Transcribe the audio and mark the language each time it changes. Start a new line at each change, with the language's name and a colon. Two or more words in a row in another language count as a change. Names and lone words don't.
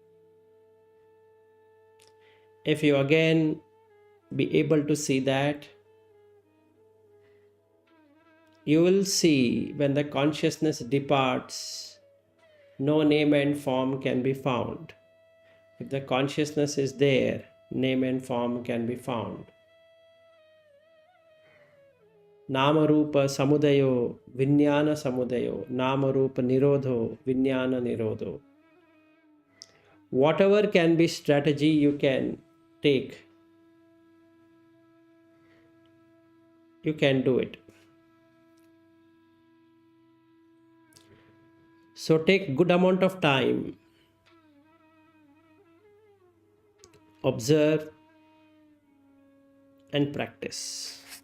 English: If you again be able to see that, you will see when the consciousness departs, no name and form can be found. If the consciousness is there, name and form can be found.
Pali: Nama Rupa Samudayo, Vijnana Samudayo, Nama Rupa Nirodho, Vijnana Nirodho.
English: Whatever can be strategy you can take, you can do it. So take good amount of time, observe and practice.